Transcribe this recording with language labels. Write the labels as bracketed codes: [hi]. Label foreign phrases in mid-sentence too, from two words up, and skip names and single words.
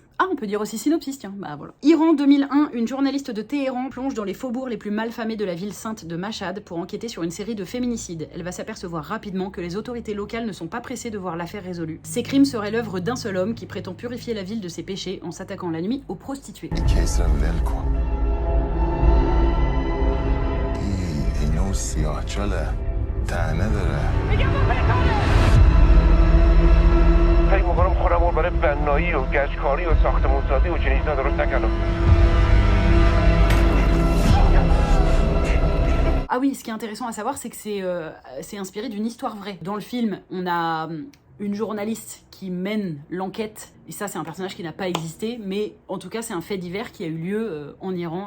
[fr] Ah, on peut dire aussi synopsis, tiens, bah voilà. Iran 2001, une journaliste de Téhéran plonge dans les faubourgs les plus malfamés de la ville sainte de Mashhad pour enquêter sur une série de féminicides. Elle va s'apercevoir rapidement que les autorités locales ne sont pas pressées de voir l'affaire résolue. Ces crimes seraient l'œuvre d'un seul homme qui prétend purifier la ville de ses péchés en s'attaquant la nuit aux prostituées. [fa] فکر می‌کنم خودم برای بنایی و گچکاری و ساختمان‌سازی و چنین چیزا درست نکردم. [fr] Ah oui, ce qui est intéressant à savoir, c'est que c'est inspiré d'une histoire vraie. Dans le film, on a une journaliste qui mène l'enquête, et ça c'est un personnage qui n'a pas existé, mais en tout cas c'est un fait divers qui a eu lieu en Iran.